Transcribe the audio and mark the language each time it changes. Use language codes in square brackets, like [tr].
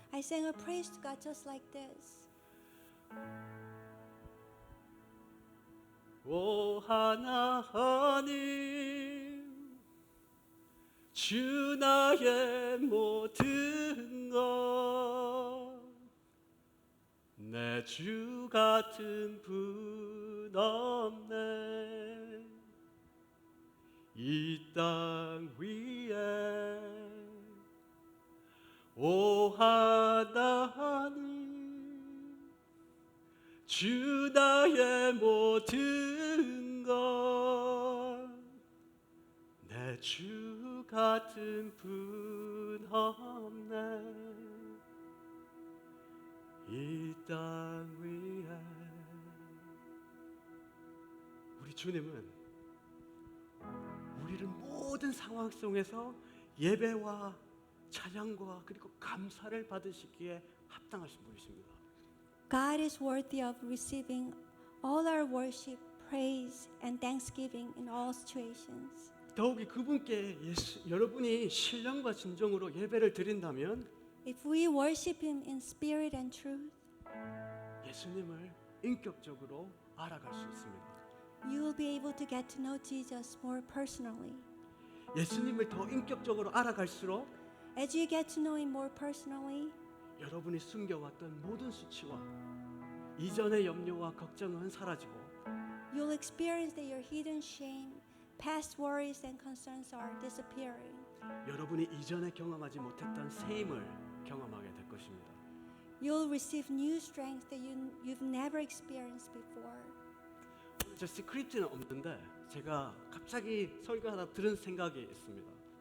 [en] I sang a praise to God just like this. [ko] 오 하나님 주 나의 모든 것 내 주 같은 분 없네 이 땅 위에 오 하나님 주 나의 모든 것 내 주 같은 분 없네 이 땅 위에 우리 주님은 우리를 모든 상황 속에서 예배와 찬양과 그리고 감사를 받으시기에 합당하신 분이십니다. [en] God is worthy of receiving all our worship, praise, and thanksgiving in all situations. [ko] 더욱이 그분께 여러분이 신령과 진정으로 예배를 드린다면 [en] If we worship him in spirit and truth, [ko] 예수님을 인격적으로 알아갈 수 있습니다. [en] you will be able to get to know Jesus more personally. [ko] 예수님을 더 인격적으로 알아갈수록 [en] As you get to know him more personally, [ko] 여러분이 숨겨왔던 모든 수치와 이전의 염려와 걱정은 사라지고 [en] you'll experience that your hidden shame, past worries and concerns are disappearing. [ko] 여러분이 이전에 경험하지 못했던 새 힘을 경험하게 될 것입니다. [en] You'll receive new strength that you've never experienced before. [ko] 저 스크립트는 없는데 제가 갑자기 설교하다 들은 생각이 있습니다.